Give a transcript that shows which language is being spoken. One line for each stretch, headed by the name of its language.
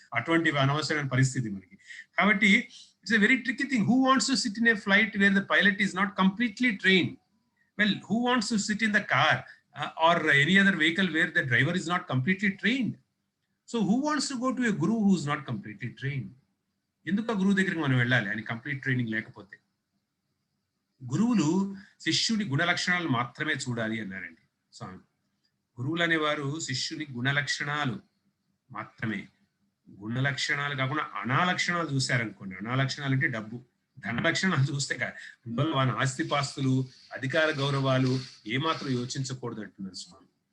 Telugu: అటువంటి అనవసరమైన పరిస్థితి మనకి. కాబట్టి
English: It's a very tricky thing. Who wants to sit in a flight where the pilot is not completely trained? Well, who wants to sit in the car or any other vehicle where the driver is not completely trained? So who wants to go to a guru who is not completely trained?
Telugu: ఎందుకు ఆ గురువు దగ్గరికి మనం వెళ్ళాలి అని complete training లేకపోతే? గురువులు శిష్యుడి గుణ లక్షణాలు మాత్రమే చూడాలి అన్నారండి స్వామి. గురువులు అనేవారు శిష్యుని గుణ లక్షణాలు మాత్రమే, గుణ లక్షణాలు కాకుండా అనాలక్షణాలు చూశారనుకోండి, అనాలక్షణాలు అంటే డబ్బు, ధన లక్షణాలు చూస్తే అందువల్ల వాని ఆస్తిపాస్తులు, అధికార గౌరవాలు ఏమాత్రం యోచించకూడదు అంటున్నారు స్వామి.